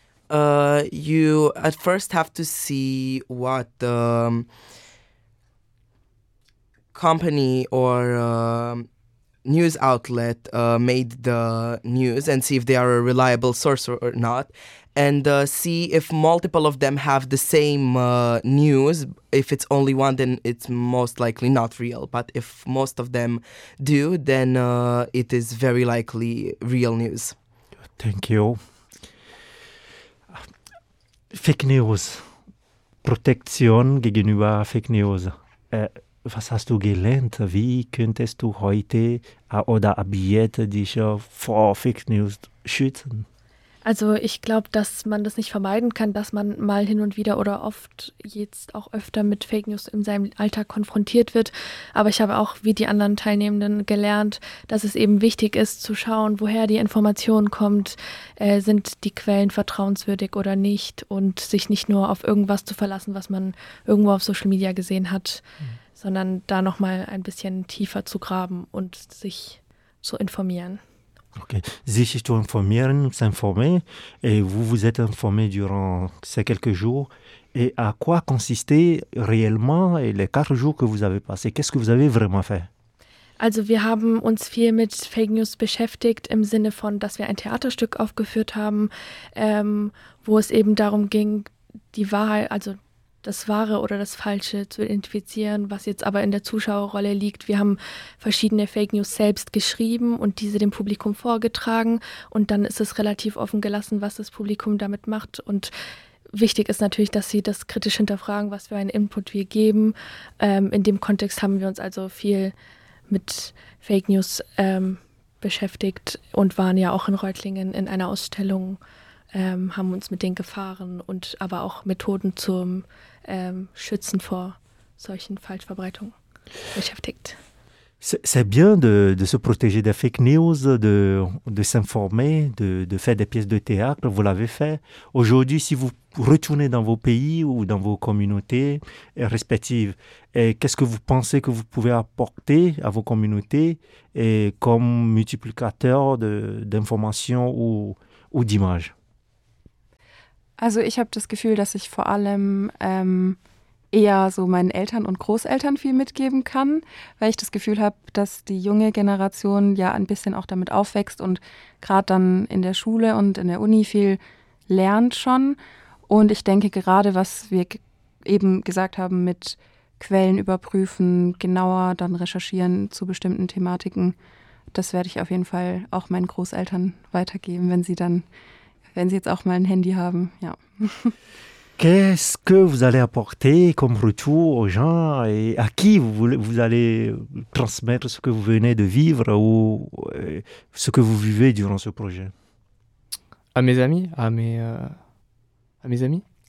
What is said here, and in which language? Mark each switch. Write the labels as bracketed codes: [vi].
[en] You at first have to see what the company or news outlet made the news and see if they are a reliable source or not, and see if multiple of them have the same news. If it's only one, then it's most likely not real. But if most of them do, then it is very likely real news. Thank you. [de] Fake news, Protektion gegenüber Fake news. Was hast du gelernt? Wie könntest du heute oder ab jetzt dich vor Fake news schützen? Also ich glaube, dass man das nicht vermeiden kann, dass man mal hin und wieder oder oft jetzt auch öfter mit Fake news in seinem Alltag konfrontiert wird. Aber ich habe auch, wie die anderen Teilnehmenden, gelernt, dass es eben wichtig ist zu schauen, woher die Information kommt, sind die Quellen vertrauenswürdig oder nicht, und sich nicht nur auf irgendwas zu verlassen, was man irgendwo auf Social Media gesehen hat, sondern da nochmal ein bisschen tiefer zu graben und sich zu informieren. Okay. Sich zu informieren, [fr] s'informer, et vous vous êtes informé durant ces quelques jours. Et à quoi consistait réellement les quatre jours que vous avez passé? Qu'est-ce que vous avez vraiment fait? [de] Also wir haben uns viel mit Fake News beschäftigt, im Sinne von, dass wir ein Theaterstück aufgeführt haben, wo es eben darum ging, die Wahrheit, also das Wahre oder das Falsche zu identifizieren, was jetzt aber in der Zuschauerrolle liegt. Wir haben verschiedene Fake News selbst geschrieben und diese dem Publikum vorgetragen, und dann ist es relativ offen gelassen, was das Publikum damit macht. Und wichtig ist natürlich, dass sie das kritisch hinterfragen, was für einen Input wir geben. In dem Kontext haben wir uns also viel mit Fake News beschäftigt und waren ja auch in Reutlingen in einer Ausstellung, haben uns mit den Gefahren und aber auch Methoden zum Schützen vor solchen Falschverbreitungen beschäftigt. [fr] C'est bien de se protéger des fake news, de s'informer, de faire des pièces de théâtre, vous l'avez fait. Aujourd'hui, si vous retournez dans vos pays ou dans vos communautés respectives, et qu'est-ce que vous pensez que vous pouvez apporter à vos communautés et comme multiplicateur d'informations ou d'images? [de] Also ich habe das Gefühl, dass ich vor allem eher so meinen Eltern und Großeltern viel mitgeben kann, weil ich das Gefühl habe, dass die junge Generation ja ein bisschen auch damit aufwächst und gerade dann in der Schule und in der Uni viel lernt schon. Und ich denke gerade, was wir eben gesagt haben mit Quellen überprüfen, genauer dann recherchieren zu bestimmten Thematiken, das werde ich auf jeden Fall auch meinen Großeltern weitergeben, wenn sie dann, wenn sie jetzt auch mal ein Handy haben, ja. [fr] Qu'est-ce que vous allez apporter comme retour aux gens et à qui vous allez transmettre ce que vous venez de vivre ou ce que vous vivez durant ce projet? À mes amis, à mes amis.